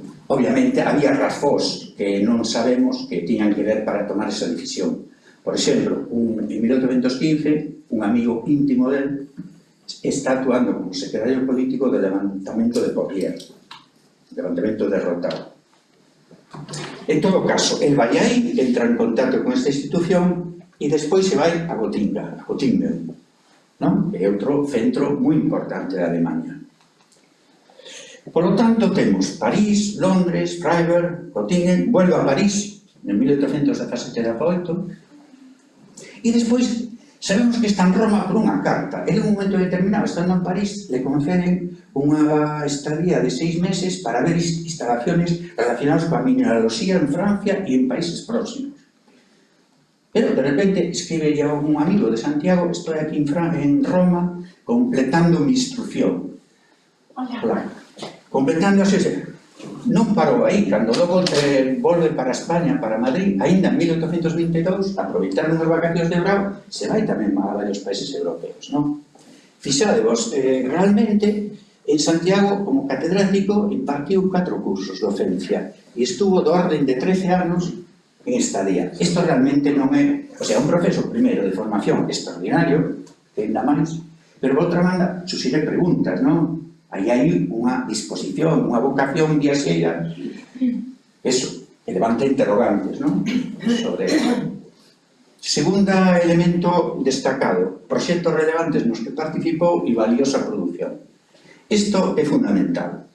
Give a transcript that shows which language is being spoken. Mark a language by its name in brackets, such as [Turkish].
[Galician] Obviamente, había razóns que non sabemos que tiñan que ver para tomar esa decisión. Por exemplo, en 1815, un amigo íntimo del está actuando como secretario político del levantamento de Poitiers, levantamento derrotado. En todo caso, el vai aí, entra en contacto con esta institución e despois se vai a Göttingen, non? É outro centro moi importante de Alemania. Por lo tanto, temos París, Londres, Freiburg, Göttingen, vuelve a París en 1817-18 e despois sabemos que está en Roma por unha carta. En un momento determinado, estando en París, le conceden unha estadía de 6 meses para ver instalaciones relacionadas coa mineraloxía en Francia e en países próximos. Pero, de repente, escribe a un amigo de Santiago, [Spanish] estoy aquí en Roma completando mi instrucción. [Galician] Hola. Completando así, non parou aí, cando logo volve para España, para Madrid, ainda en 1822, aproveitando as vacacións de verão, se vai tamén a varios países europeos, non? Fixadevos, realmente, en Santiago, como catedrático, impartiu 4 cursos de docencia e estuvo do orden de 13 anos en estadía. Isto realmente non é, o sea, un proceso, primeiro, de formación extraordinario, que ainda máis, pero, por outra banda, susire preguntas, non? Aí hai unha disposición, unha vocación viaxeira, eso, que levanta interrogantes, non? Sobre eso. Segunda elemento destacado, proxectos relevantes nos que participou e valiosa produción. Isto é fundamental.